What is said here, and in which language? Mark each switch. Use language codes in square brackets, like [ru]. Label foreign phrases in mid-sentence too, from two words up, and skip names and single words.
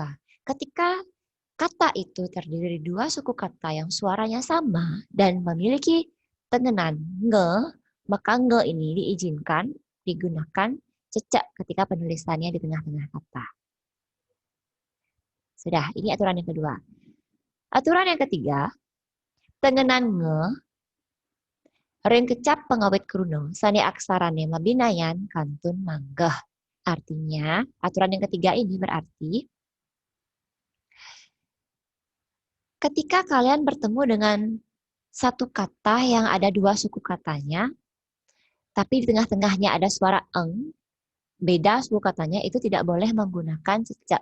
[id] Ketika kata itu terdiri dari dua suku kata yang suaranya sama dan memiliki tengenan nge, maka nge ini diizinkan digunakan cecek ketika penulisannya di tengah-tengah kata. Sudah, ini aturan yang kedua. Aturan yang ketiga, [ban] tengenan nge, ring kecap pengawet kruno, sani aksarane mabinayan kantun manggah. [id] Artinya, aturan yang ketiga ini berarti ketika kalian bertemu dengan satu kata yang ada dua suku katanya, tapi di tengah-tengahnya ada suara eng, beda suku katanya, itu tidak boleh menggunakan cecek.